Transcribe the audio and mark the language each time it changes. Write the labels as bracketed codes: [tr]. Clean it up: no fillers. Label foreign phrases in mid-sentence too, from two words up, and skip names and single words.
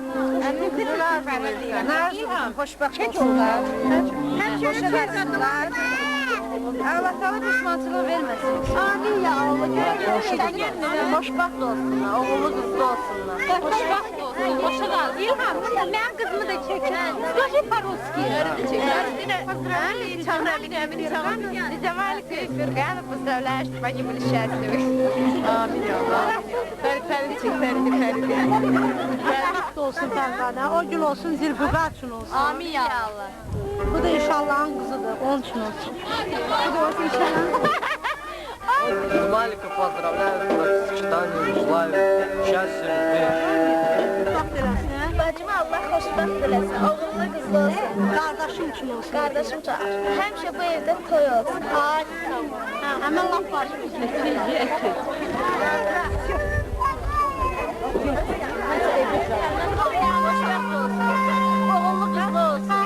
[az] İlham, xoşbəxt olsunlar. Həmşəri versinlər. Allah sana düşmançılığı verməsin. [ar] Amin ya Allah. [az] Xoşbəxt olsunlar, oğullu qızlı olsunlar. Xoşbəxt olsun, xoşa qalsın. İlham, mənim qızımı da çəkən. [ru] Скажи по-русски. Замалик и Фергана поздравляю, чтобы они были счастливы. [ar] Amin ya Allah. [az] Fərqli çək, fərqli. Xoşbəxt olsun Fərqana, o gün olsun Zilfüqar üçün olsun. [ar] Amin ya Allah. [az] Bu da inşallahın qızıdır, onun üçün olsun. Bu da olsun inşallah. [ru] Малика поздравляю, сочетание, желаю счастья, [az] Bacım Allah xoşbəxt eləsin, oğullu qızlı olsun. Qardaşım üçün olsun. Qardaşım çağır. Həmişə bu evdə toy olsun. Ay, həmən laf var ki, Oğullu qızlı olsun.